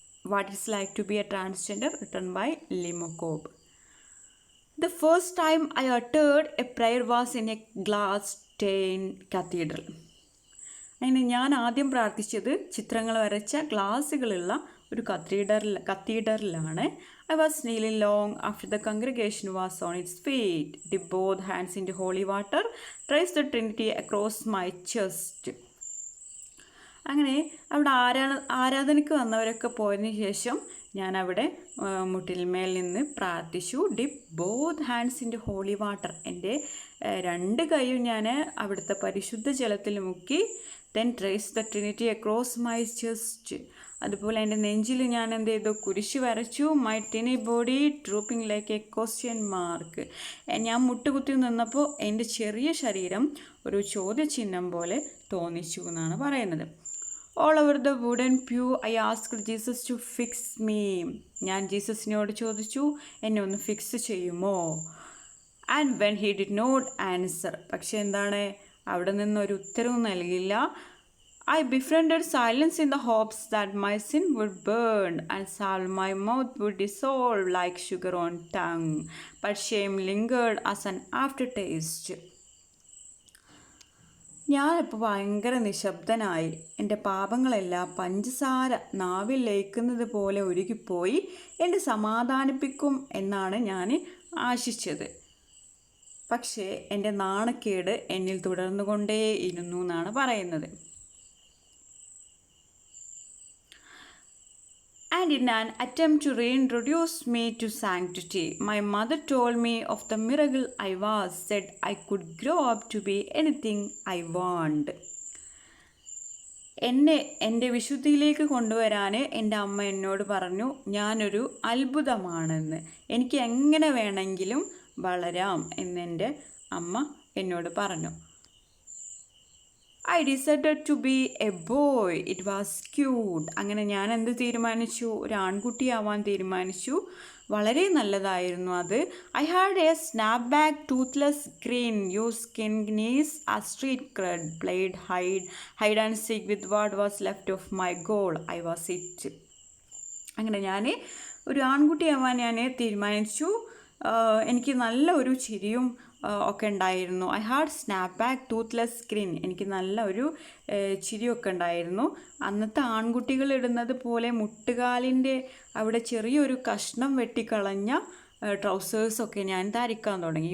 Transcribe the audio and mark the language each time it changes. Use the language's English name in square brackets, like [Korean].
[English] What it's like to be a transgender, written by Lee Mokobe. The first time I uttered a prayer was in a glass-stained cathedral. [Malayalam] അങ്ങനെ ഞാൻ ആദ്യം പ്രാർത്ഥിച്ചത് ചിത്രങ്ങൾ വരച്ച ഗ്ലാസ്സുകളുള്ള ഒരു കത്തീഡ്രലിലാണ്. [English] I was kneeling long after the congregation was on its feet, dipped both hands into holy water, traced the Trinity across my chest. [Malayalam] അങ്ങനെ അവിടെ ആരാധനയ്ക്ക് വന്നവരൊക്കെ പോയതിന് ശേഷം ഞാൻ അവിടെ മുട്ടിൽമേൽ നിന്ന് പ്രാർത്ഥിച്ചു. [English] dip both hands in holy water, [Malayalam] എൻ്റെ രണ്ട് കൈയും ഞാൻ അവിടുത്തെ പരിശുദ്ധ ജലത്തിൽ മുക്കി. [English] then trace the trinity across my chest, [Malayalam] അതുപോലെ എൻ്റെ നെഞ്ചിൽ ഞാൻ എന്ത് ചെയ്തു, കുരിശ് വരച്ചു. [English] my tiny body drooping like a question mark, [Malayalam] ഞാൻ മുട്ടുകുത്തി നിന്നപ്പോൾ എൻ്റെ ചെറിയ ശരീരം ഒരു ചോദ്യചിഹ്നം പോലെ തോന്നിച്ചു എന്നാണ് പറയുന്നത്. [English] All over the wooden pew, I asked Jesus to fix me. [Malayalam] ഞാൻ ജീസസിനോട് ചോദിച്ചു, എന്നെ ഒന്ന് ഫിക്സ് ചെയ്യുമോ? [English] And when he did not answer, [Malayalam] പക്ഷെ എന്താണ്, അവിടെ നിന്നൊരു ഉത്തരവും നൽകില്ല. [English] I befriended silence in the hopes that my sin would burn and my mouth would dissolve like sugar on tongue, but shame lingered as an aftertaste. [Malayalam] ഞാനിപ്പോൾ ഭയങ്കര നിശബ്ദനായി. എൻ്റെ പാപങ്ങളെല്ലാം പഞ്ചസാര നാവിൽ ലയിക്കുന്നത് പോലെ ഉരുകിപ്പോയി. എന്നെ സമാധാനിപ്പിക്കും എന്നാണ് ഞാൻ ആശിച്ചത്. പക്ഷേ എൻ്റെ നാണക്കേട് എന്നിൽ തുടർന്നുകൊണ്ടേയിരുന്നു എന്നാണ് പറയുന്നത്. [English] And in an attempt to reintroduce me to sanctity, my mother told me of the miracle I was, said I could grow up to be anything I want. [Malayalam] എന്നെ എൻ്റെ വിശുദ്ധിയിലേക്ക് കൊണ്ടുവരാൻ എൻ്റെ അമ്മ എന്നോട് പറഞ്ഞു, ഞാനൊരു അത്ഭുതമാണെന്ന്, എനിക്ക് എങ്ങനെ വേണമെങ്കിലും വളരാം എന്നെൻ്റെ അമ്മ എന്നോട് പറഞ്ഞു. [English] I decided to be a boy. It was cute. [Malayalam] അങ്ങനെ ഞാൻ എന്ത് തീരുമാനിച്ചു? ഒരു ആൺകുട്ടിയാവാൻ തീരുമാനിച്ചു. വളരെ നല്ലതായിരുന്നു അത്. [English] I had a snapback toothless grin, used skin knees as street cred, played hide and seek with what was left of my goal. I was it. [Malayalam] അങ്ങനെ ഞാൻ ഒരു ആൺകുട്ടിയാവാൻ ഞാൻ തീരുമാനിച്ചു. എനിക്ക് നല്ല ഒരു ചിരിയും ഒക്കെ ഉണ്ടായിരുന്നു. [English] I had snap back toothless screen, [Malayalam] എനിക്ക് നല്ല ഒരു ചിരിയൊക്കെ ഉണ്ടായിരുന്നു. അന്നത്തെ ആൺകുട്ടികൾ ഇടുന്നത് പോലെ മുട്ടുകാലിൻ്റെ അവിടെ ചെറിയൊരു കഷ്ണം വെട്ടിക്കളഞ്ഞ ട്രൗസേഴ്സൊക്കെ ഞാൻ ധരിക്കാൻ തുടങ്ങി.